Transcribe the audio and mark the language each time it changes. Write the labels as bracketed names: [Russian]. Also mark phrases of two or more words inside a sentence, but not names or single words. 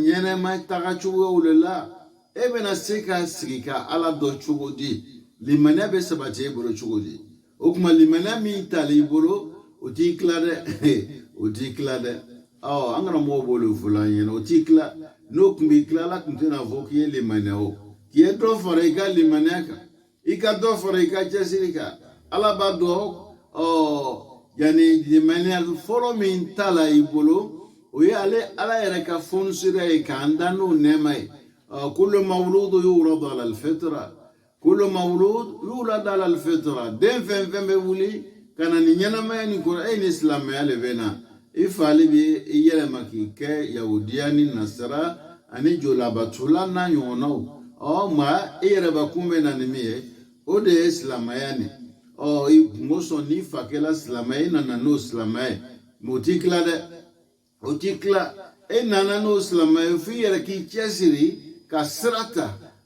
[Bambara] ɲɛnɛma taga cogoyaw de la e bɛna se ka sigi ka ala dɔn cogo di limaniya bɛ sabati e bolo cogo di o kuma limaniya min tali i bolo o t'i tila dɛ o t'i tila dɛ an karamɔgɔw b'olu fɔ an ɲɛna o t'i tila n'o tun b'i tila ala tun tɛna fɔ k'i ye limaniya o k'i ye dɔ fara i ka limaniya kan i ka dɔ fara i ka cɛsiri kan ala b'a dɔn yani limaniya fɔlɔ min ta la i bolo o ye ala yɛrɛ ka fɔnisira ye k'an da n'o nɛɛma ye [Arabic] كل مولود يولد على الفطرة [Bambara] kullu [Arabic] مولود يولد على الفطرة [Bambara] den fɛn fɛn bɛ wuli ka na ni ɲɛnamaya nin kɔrɔ e ni silamɛya de bɛ na i fali bɛ i yɛlɛma k'i kɛ yahudiya ni nasara ani jolabatula n'a ɲɔgɔnnaw maa e yɛrɛ bakun bɛ na ni min ye o de ye silamɛya nin i kungo sɔn n'i fa kɛla silamɛ i nana n'o silamɛ ye mɛ o t'i tila dɛ o t'i tila e nana n'o silamɛ ye f'i yɛrɛ k'i cɛsiri ka sira ta